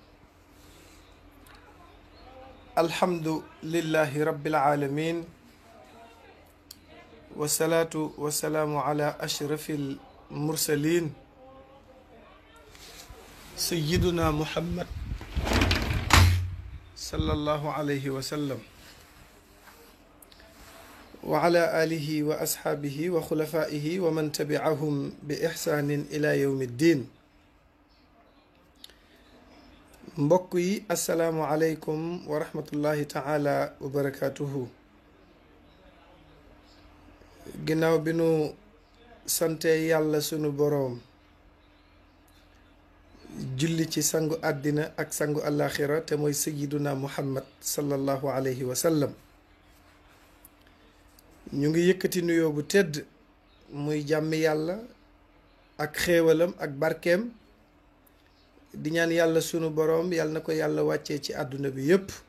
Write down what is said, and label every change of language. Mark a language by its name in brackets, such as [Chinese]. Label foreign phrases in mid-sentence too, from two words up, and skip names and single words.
[Arabic] الحمد لله رب العالمين، والصلاة والسلام على أشرف المرسلين سيدنا محمد صلى الله عليه وسلم وعلى آله وأصحابه وخلفائه ومن تبعهم بإحسان إلى يوم الدين. [Wolof] mbokk yi [Arabic] السلام عليكم ورحمة الله تعالى وبركاته. [Wolof] ginnaaw bi nu sante yàlla sunu boroom, julli ci sangu àddina ak sangu àllaaxira te mooy [Arabic] سيدنا محمد صلى الله عليه وسلم, [Wolof] ñu ngi yëkkati nuyoo bu tedd muy jàmmi yàlla ak xéewalam ak barkeem, di ñaan yàlla sunu boroom yàlla na ko yàlla wàccee ci àdduna bi yépp.